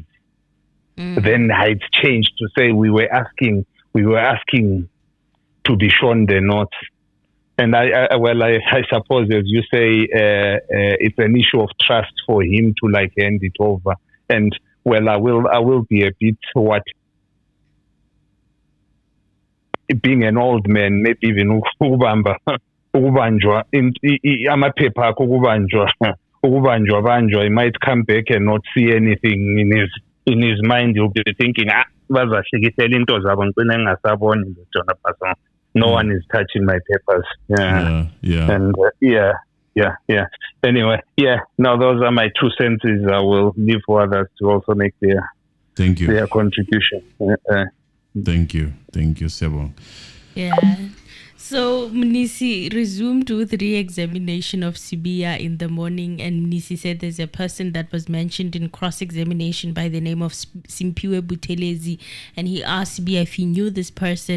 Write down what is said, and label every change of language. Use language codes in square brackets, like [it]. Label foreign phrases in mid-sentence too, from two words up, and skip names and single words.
[en] Then it's changed to say we were asking to be shown the notes. And I suppose, as you say, it's an issue of trust for him to hand it over. And I will be a bit being an old man, maybe even [zu] ukubanjwa amaphepha akho ukubanjwa banjwa, [en] he might come back and not see anything in his mind. He'll be thinking, [zu] bazahlekisela into zabo ngicina ngingasaboni Jona Passon. [en] No one is touching my papers. And anyway, now those are my 2 cents. I will leave for others to also make their contribution. Thank you, Sebong. So Mnisi resumed with re-examination of Sibiya in the morning, and Mnisi said there's a person that was mentioned in cross-examination by the name of Simpiwe Buthelezi, and he asked Sibiya if he knew this person.